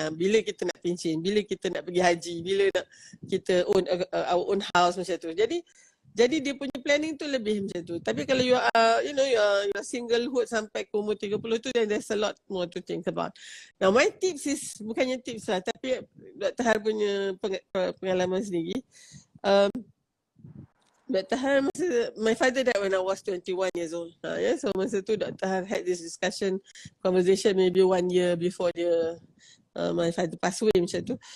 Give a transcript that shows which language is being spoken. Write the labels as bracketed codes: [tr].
[ms] Bila kita nak pencen, bila kita nak pergi haji, bila nak kita [en] own our own house [ms] macam tu. Jadi Jadi dia punya planning tu lebih macam tu. Tapi kalau [en] you are, you are singlehood [ms] sampai ke umur 30 tu, [en] then there's a lot more to think about. Now my tips is, [ms] bukannya tips lah, tapi Dr. Har punya pengalaman sendiri. Dr. [en] Har my father died when I was 21 years old. [ms] So masa tu [en] Dr. Har had this conversation maybe 1 year before my father passed away [ms] macam tu.